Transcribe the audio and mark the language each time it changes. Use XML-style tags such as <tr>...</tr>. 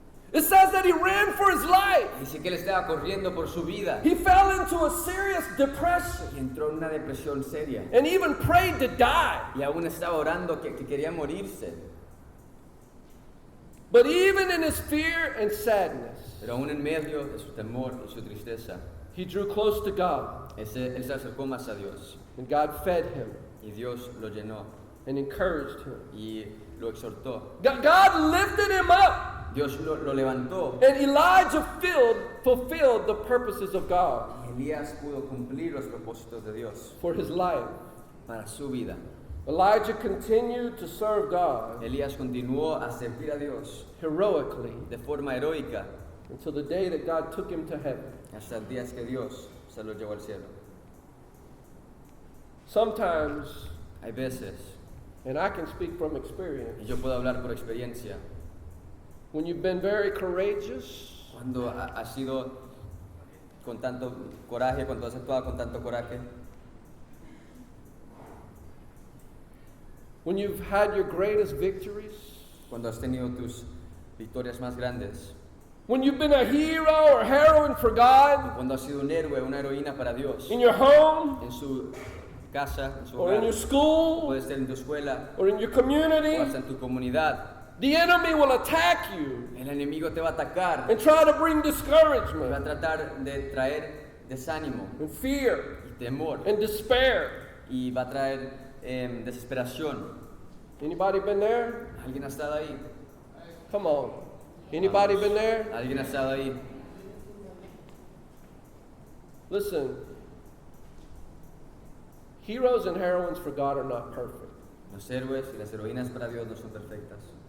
<en>It says that he ran for his life.</en> <es>dice que él estaba corriendo por su vida</es> <en>He fell into a serious</en> <es>y</es> <en>depression</en> <es>entró en una depresión seria</es> <en>and even prayed to die.</en> <es>y aún estaba orando que quería morirse.</es> <en>But even in his fear and sadness,</en> <es>Pero aún en medio de su temor y su tristeza,</es> <en>he drew close to God,</en> <es>él se acercó más a Dios</es> <en>and God fed him</en> <es>y Dios lo llenó</es> <en>and encouraged him.</en> <es>y lo exhortó.</es> <en>God lifted him up,</en> <es>Dios lo levantó</es> <en>and Elijah fulfilled the purposes of God</en> <es>y Elías pudo cumplir los propósitos de Dios</es> <en>for his life.</en> <es>para su vida.</es> <en>Elijah continued to serve God</en> <es>Elías continuó a servir a Dios</es> <en>heroically</en> <es>de forma heroica</es> <en>until the day that God took him to heaven.</en> <es>hasta el día que Dios se lo llevó al cielo.</es> <en>Sometimes,</en> <es>Hay veces,</es> <en>and I can speak from experience,</en> <es>y yo puedo hablar por experiencia,</es> <en>when you've been very courageous,</en> <es>cuando has sido con tanto coraje, cuando has actuado con tanto coraje,</es> <en>when you've had your greatest victories,</en> <es>cuando has tenido tus victorias más grandes,</es> <en>when you've been a hero or heroine for God</en> <es>cuando has sido un héroe, una heroína para Dios,</es> <en>in your home</en> <es>en su casa, en su</es> <en>or in</en> <es>hogar,</es> <en>your school</en> <es>puede ser en tu escuela</es> <en>or in your</en> <es>o</es> <en>community,</en> <es>hasta en tu comunidad.</es> <en>the enemy will attack you</en> <es>El enemigo te va a atacar</es> <en>and try to bring</en> <es>y va a</es> <en>discouragement</en> <es>tratar de traer desánimo</es> <en>and fear</en> <es>y temor</es> <en>and despair.</en> <es>y va a traer desesperación.</es> <en>Anybody been there?</en> <es>¿Alguien ha estado ahí?</es> <en>Come on. Anybody been there?</en> <es>¿Alguien ha estado ahí?</es> <en>Listen, heroes and heroines for God are not perfect.</en> <es>Los héroes y las heroínas para Dios no son perfectas.</es>